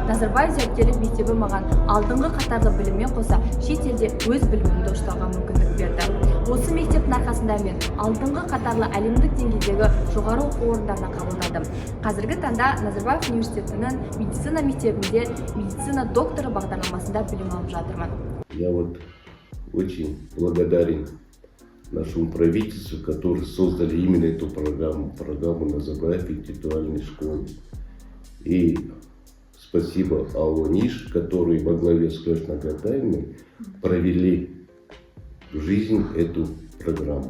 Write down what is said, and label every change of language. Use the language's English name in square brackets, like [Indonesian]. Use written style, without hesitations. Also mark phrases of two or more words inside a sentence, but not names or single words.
[Kazakh] Назарбаев зияткерлік мектебі маған алдыңғы қатарлы біліммен қоса шет елде өз білімімді ұштауға мүмкіндік берді. Осы мектептің арқасында мен алдыңғы қатарлы әлемдік деңгейдегі жоғары оқу орындарына қабылдадым. Қазіргі таңда Назарбаев университетінің медицина мектебінде медицина докторы бағдарламасында білім алып жатырмын. [Russian] Я очень благодарен нашему правительству, которые создали именно эту программу Назарбаев интеллектуальной школы. И спасибо АО НИШ, которые во главе с Клёш Нагатаевной провели в жизнь эту программу.